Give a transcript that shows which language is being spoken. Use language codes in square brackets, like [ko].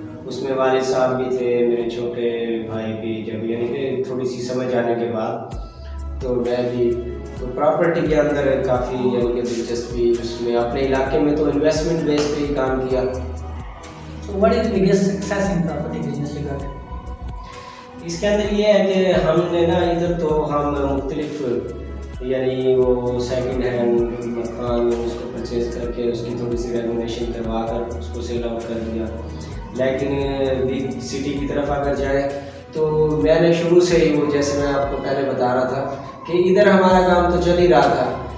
[ur] اس میں والد صاحب بھی تھے, میرے چھوٹے بھائی بھی, جب یعنی کہ تھوڑی سی سمجھ آنے کے بعد تو میں بھی تو پراپرٹی کے اندر کافی یعنی کہ دلچسپی, اس میں اپنے علاقے میں تو انویسٹمنٹ بیس پہ ہی کام کیا. [en] So what is the biggest success in property business you got? [ur] اس کے اندر یہ ہے کہ ہم نے نا ادھر تو ہم مختلف یعنی وہ سیکنڈ ہینڈ مکان اس کو پرچیز کر کے اس کی تھوڑی سی رینوویشن کروا کر اس کو سیل آؤٹ کر دیا. لیکن بگ سٹی کی طرف اگر جائے تو میں نے شروع سے ہی وہ جیسے میں آپ کو پہلے بتا رہا تھا کہ ادھر ہمارا کام تو چل ہی رہا تھا.